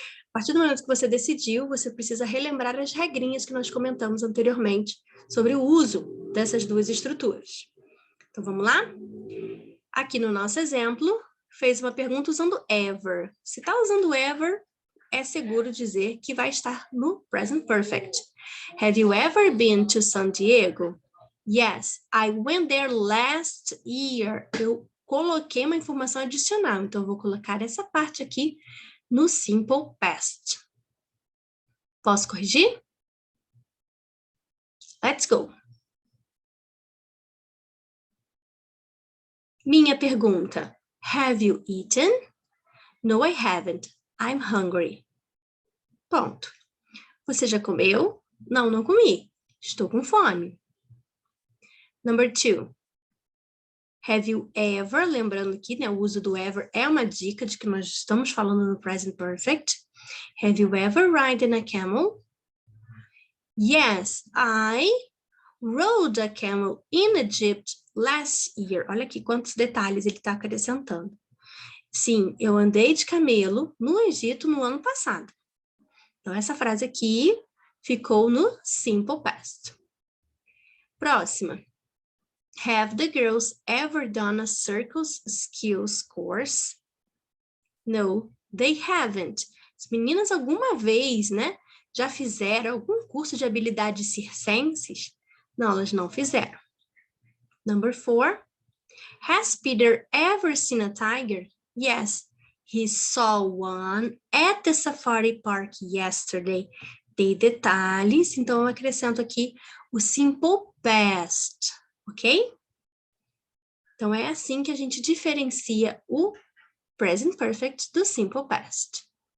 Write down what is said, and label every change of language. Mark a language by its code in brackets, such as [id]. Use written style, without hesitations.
[pt] A partir do momento que você decidiu, você precisa relembrar as regrinhas que nós comentamos anteriormente sobre o uso dessas duas estruturas. Então, vamos lá? Aqui no nosso exemplo, fez uma pergunta usando ever. Se está usando ever, é seguro dizer que vai estar no present perfect. [en] Have you ever been to San Diego? Yes, I went there last year. [pt] Eu coloquei uma informação adicional, então eu vou colocar essa parte aqui no simple past. Posso corrigir? [en] Let's go. [pt] Minha pergunta. [en] Have you eaten? No, I haven't. I'm hungry. [pt] Ponto. Você já comeu? Não, não comi. Estou com fome. [en] Number 2. Have you ever? [pt] Lembrando aqui, né, o uso do ever é uma dica de que nós estamos falando no present perfect. [en] Have you ever ridden a camel? Yes, I rode a camel in Egypt last year. [pt] Olha aqui quantos detalhes ele está acrescentando. Sim, eu andei de camelo no Egito no ano passado. Então, essa frase aqui ficou no simple past. Próxima. [en] Have the girls ever done a circus skills course? No, they haven't. [pt] As meninas alguma vez, né, já fizeram algum curso de habilidades circenses? Não, elas não fizeram. [en] Number 4. Has Peter ever seen a tiger? Yes, he saw one at the safari park yesterday. [pt] Tem detalhes, então eu acrescento aqui o simple past, ok? Então, é assim que a gente diferencia o present perfect do simple past.